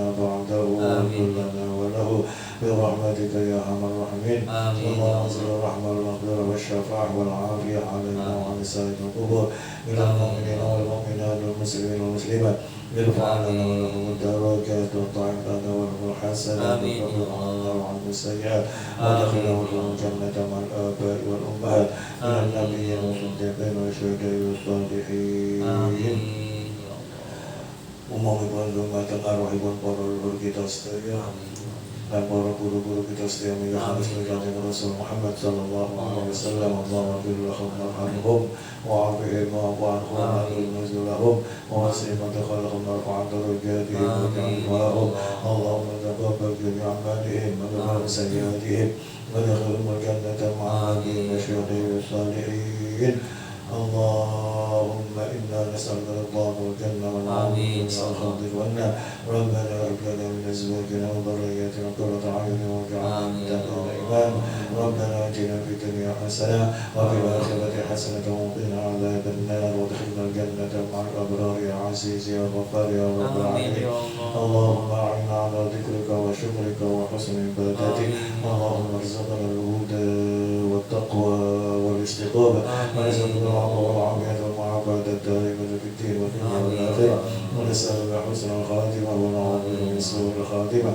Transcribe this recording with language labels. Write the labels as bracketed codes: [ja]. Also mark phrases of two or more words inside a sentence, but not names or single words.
[ar] بعده واغفر لنا وله برحمتك يا ارحم الراحمين اللهم انزل الرحمه والمغفره والشفاعه والعافيه علينا وعلى سائر القبور الى المؤمنين والمؤمنات والمسلمين والمسلمات ارفع لنا ولهم الدرجات وطعم لنا ولهم الحسنات وكفر عنا وعنه السيئات وادخلهم الجنه مع الاباء والامهات من النبيين والصديقين والشهداء والصالحين. [jv] Umumipun dumateng arwahipun para leluhur kita sedaya dan para guru-guru kita sedaya minggah hadis kanjeng Rasul Muhammad [ar] صلى الله عليه وسلم. اللهم اغفر لهم وارحمهم وعافهم واعف عنهم وأكرم نزلهم ووسع مدخلهم وارفع درجاتهم واجعلهم اللهم تقبل جميع أعمالهم واغفر سيئاتهم وأدخلهم الجنة مع النبيين والشهداء والصالحين. اللهم إنا نسألك رضا والجنة ونعوذ بك من سخطك والنار. ربنا هب لنا من أزواجنا وذرياتنا قرة أعين واجعلنا للمتقين إماما. ربنا آتنا في الدنيا حسنة وفي الآخرة حسنة وقنا عذاب النار وأدخلنا الجنة مع الأبرار يا عزيز يا غفار يا رب العالمين. اللهم أعنا على ذكرك وشكرك وحسن عبادتك. اللهم ارزقنا الهدى والتقوى والاستقامة وارزقنا والعافية والمعافاة الدائمة في الدين والدنيا والآخرة ونسألك حسن الخاتمة ونعوذ بك من سوء الخاتمة.